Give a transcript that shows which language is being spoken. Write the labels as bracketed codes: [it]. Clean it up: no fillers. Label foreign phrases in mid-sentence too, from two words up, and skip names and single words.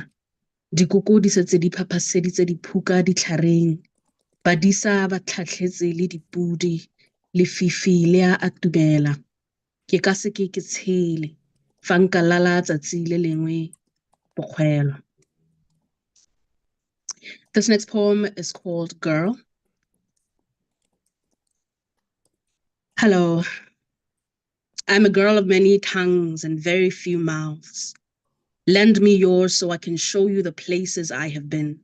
[tn] Dikoko di setse di phaphaseditse diphuka ditlhareng. Badisa ba tlhatlhetse le dipudi. Lefifi le a atumela. Ke ka seke ke tshele. Fa nka lala tsatsi le lengwe bokgwelo. [en] This next poem is called Girl. Hello. I'm a girl of many tongues and very few mouths. Lend me yours so I can show you the places I have been.